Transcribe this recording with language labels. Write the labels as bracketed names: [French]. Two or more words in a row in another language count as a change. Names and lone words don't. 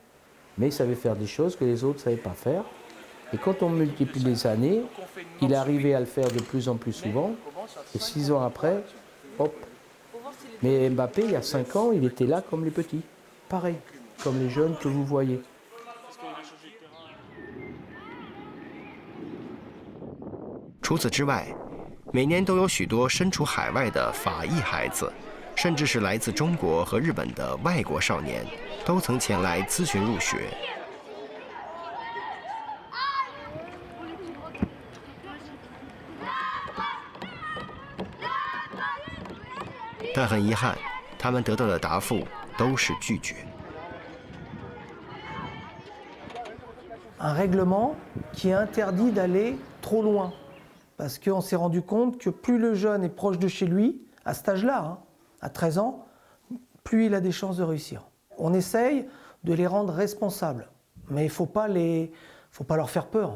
[French] Mais il savait faire des choses que les autres ne savaient pas faire. Et quand on multiplie les années, il est arrivé à le faire de plus en plus souvent. Et 6 ans après, hop. Mais Mbappé, il y a 5 ans, il était là comme les petits. Pareil, comme les jeunes que vous voyez. [Chinese] 除此之外，每年都有许多身处海外的法裔孩子，甚至是来自中国和日本的外国少年，都曾前来咨询入学。但很遗憾，他们得到的答复都是拒绝。 [French] Un règlement qui interdit d'aller trop loin. Parce qu'on s'est rendu compte que plus le jeune est proche de chez lui, à cet âge-là, à 13 ans, plus il a des chances de réussir. On essaye de les rendre responsables, mais il ne faut pas leur faire peur.